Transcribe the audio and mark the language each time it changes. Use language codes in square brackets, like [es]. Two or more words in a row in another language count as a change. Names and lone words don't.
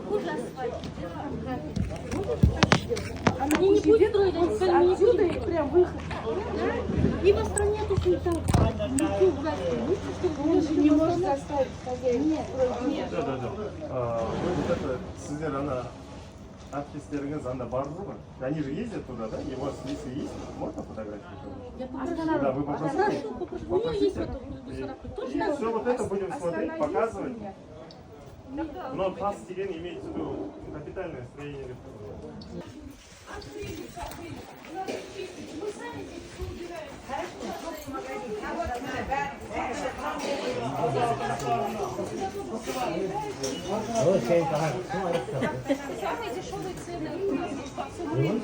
[ru] Такой же асфальт, делаем капель. Можно же так сделать? А мне не будет строить, они сказали, отсюда и прям выход. Да? И в стране тут не так. Никакие власти, Он же не может оставить хозяин. Нет, нет. Да. Вот это [kk] сіздер ана әріптестеріңіз анда барды ғой? [ru] Они же ездят туда, да? И у вас если есть, можно фотографировать? Я попрошу. Да, вы попросите. Хорошо, попрошу. У него есть вот мусорок. Тоже Все вот это будем смотреть, показывать. Но [kk] тас деген [ru] имеется в виду капитальное строение. Самые дешевые цены у нас здесь по всему миру.